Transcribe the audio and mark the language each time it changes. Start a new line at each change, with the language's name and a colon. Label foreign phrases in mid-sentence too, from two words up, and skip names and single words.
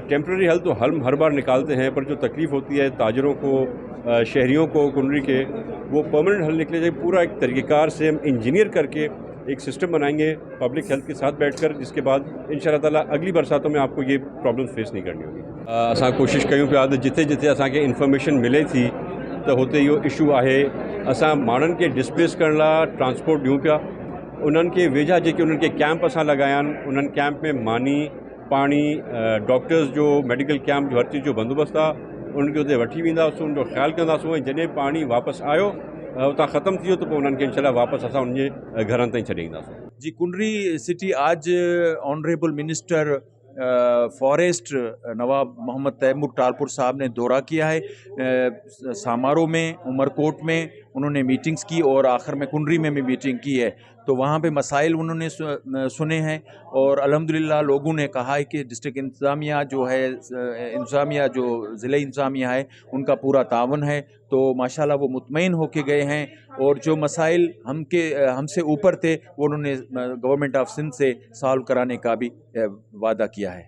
Urdu: ٹیمپریری حل تو ہر بار نکالتے ہیں پر جو تکلیف ہوتی ہے تاجروں کو، شہریوں کو کنڈی کے، وہ پرمیننٹ حل نکلے جائے. پورا ایک طریقہ‌کار سے ہم انجینئر کر کے ایک سسٹم بنائیں گے
English: public health
Urdu: کے ساتھ بیٹھ کر، جس کے بعد
Arabic: إن شاء الله تعالى
Urdu: اگلی برساتوں میں آپ کو یہ
English: problem face
Urdu: نہیں کرنی ہوگی.
Sindhi: असां कोशिश कयूं पिया जिथे जिथे असांखे इंफॉर्मेशन मिले थी तो होते इहो इशू आहे असां माण्हुनि खे डिस्प्लेस करण लाइ ट्रांसपोर्ट ॾियूं पिया। उन्हनि खे वेझा जेके उन्हनि खे कैंप असां लॻाया आहिनि उन्हनि कैंप में मानी, पाणी, डॉक्टर्स जो मेडिकल कैंप जो हर चीज़ जो बंदोबस्तु आहे उन्हनि खे उते वठी वेंदासीं, उनजो ख़्यालु कंदासीं ऐं जॾहिं पाणी वापसि आयो उतां ख़त्म थी वियो त पोइ उन्हनि खे इंशाअल्लाह वापसि असां उनजे घरनि ताईं छॾे ईंदासीं।
Urdu: جی کنڈری سٹی آج
English: honorable minister forest
Urdu: نواب محمد تیمور ٹالپور صاحب نے دورہ کیا ہے. سماروہ میں عمرکوٹ میں انہوں نے میٹنگز کی اور آخر میں کنڈری میں بھی میٹنگ کی ہے، تو وہاں پہ مسائل انہوں نے سنے ہیں اور الحمدللہ لوگوں نے کہا ہے کہ ڈسٹرکٹ انتظامیہ جو ہے، انتظامیہ جو ضلع انتظامیہ ہے ان کا پورا تعاون ہے، تو ماشاءاللہ وہ مطمئن ہو کے گئے ہیں اور جو مسائل ہم سے اوپر تھے وہ انہوں نے
English: government of Sindh
Urdu: سے سالو کرانے کا بھی وعدہ کیا ہے.